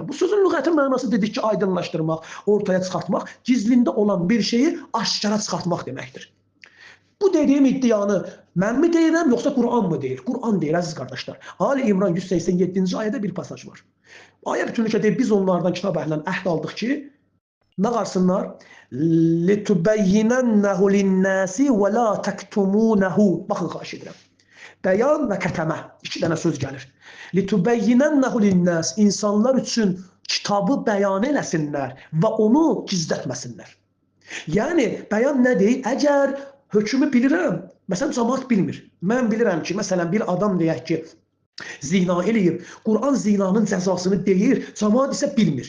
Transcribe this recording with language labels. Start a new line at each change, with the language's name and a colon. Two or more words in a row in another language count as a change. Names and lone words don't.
Azerbaijani: Bu sözün lüğəti mənası dedik ki, aydınlaşdırmaq, ortaya çıxartmaq, gizlində olan bir şeyi aşkara çıxartmaq deməkdir. Bu dediyim iddianı mən mi deyirəm, yoxsa Qur'an mı deyir? Qur'an deyir, əziz qardaşlar. Ali İmran 187-ci ayədə bir pasaj var. Ayə bütünlüklə deyir, biz onlardan kitab əhlindən əhd aldıq ki, nə qarsınlar?
Arabic: لِتُبَيِّنَنَّهُ لِلنَّاسِ وَلَا تَكْتُمُونَهُ.
Azerbaijani: Baxın, xahiş edirəm. Bəyan və kətəmə. İki dənə söz gəlir.
Arabic: لِتُبَيِّنَنَّهُ لِلنَّاسِ.
Azerbaijani: İnsanlar üçün kitabı bəyan eləsinlər və onu gizlətməsinlər. Yəni, bəyan nədir? Əgər hökmü bilirəm, məsələn, cəmaat bilmir. Mən bilirəm ki, məsələn, bir adam deyək ki, zina eləyib, Qur'an zinanın cəzasını deyir, cəmaat isə bilmir.